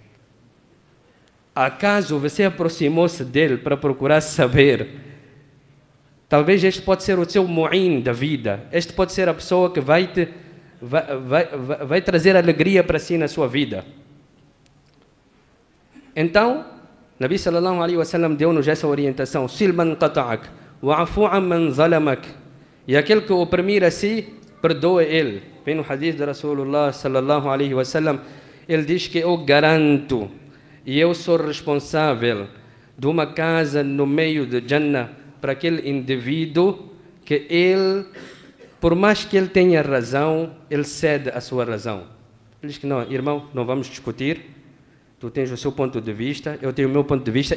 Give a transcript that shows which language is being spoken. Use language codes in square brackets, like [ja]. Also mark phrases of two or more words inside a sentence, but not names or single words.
[pt] Acaso você aproximou-se dele para procurar saber? Talvez este pode ser o seu mu'in da vida. Este pode ser a pessoa que vai trazer alegria para si na sua vida. Então, Nabi [ar] صلى الله عليه وسلم [pt] deu-nos essa orientação: [ar] صل من قطعك واعف عمن ظلمك. [pt] E aquele que oprimir a si, perdoa ele. Vem no hadith de [ar] رسول الله صلى الله عليه وسلم, [pt] ele diz que eu garanto e eu sou responsável de uma casa no meio de Jannah para aquele indivíduo que ele, por mais que ele tenha razão, ele cede a sua razão. Ele diz que não, irmão, não vamos discutir. Tu tens o seu ponto de vista, eu tenho o meu ponto de vista.